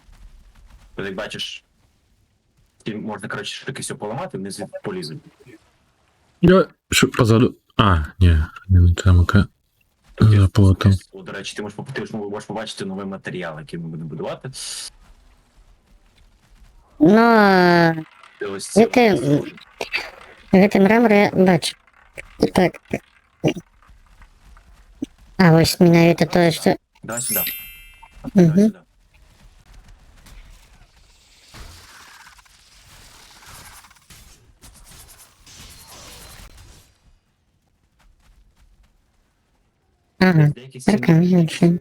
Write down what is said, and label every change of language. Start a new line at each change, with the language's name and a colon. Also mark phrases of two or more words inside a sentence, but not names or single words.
Ukrainian: Тобто, як бачиш, можна, коротше, таки все поламати, вниз полізуть. Я що позаду. А, ні, не тамка. За плотом. До речі, ти можеш побачити новий матеріал, який ми будемо будувати. Ну, І ось
Belarusian: Гэты мрамор я бачу. Так. А ось менавіта тое, што...
Ukrainian: Давай сюди. Мгм. Давай сюди. Ага, Деякі прикольно, стіни
Russian: очень.